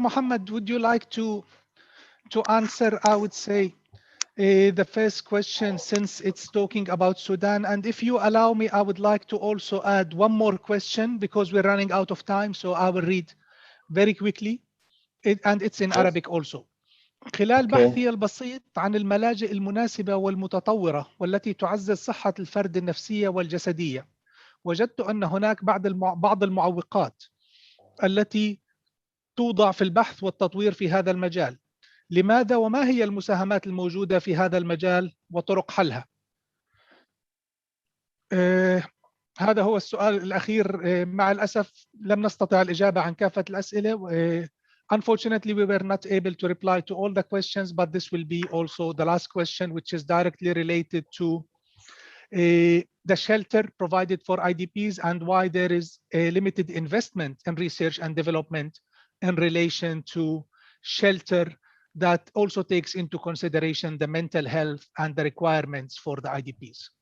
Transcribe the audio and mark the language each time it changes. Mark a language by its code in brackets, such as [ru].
[en] Mohammed, would you like to answer, I would say, the first question, since it's talking about Sudan? And if you allow me, I would like to also add one more question because we're running out of time. So I will read very quickly, and it's in Arabic also. [ar] خلال بحثي البسيط عن الملاجئ المناسبة والمتطورة والتي تعزز صحة الفرد النفسية والجسدية، وجدت أن هناك بعض المعوقات التي توضع في البحث والتطوير في هذا المجال. لماذا وما هي المساهمات الموجودة في هذا المجال وطرق حلها؟ هذا هو السؤال الأخير. مع الأسف لم نستطع الإجابة عن كافة الأسئلة. [en] Unfortunately, we were not able to reply to all the questions, but this will be also the last question, which is directly related to the shelter provided for IDPs and why there is a limited investment in research and development in relation to shelter that also takes into consideration the mental health and the requirements for the IDPs.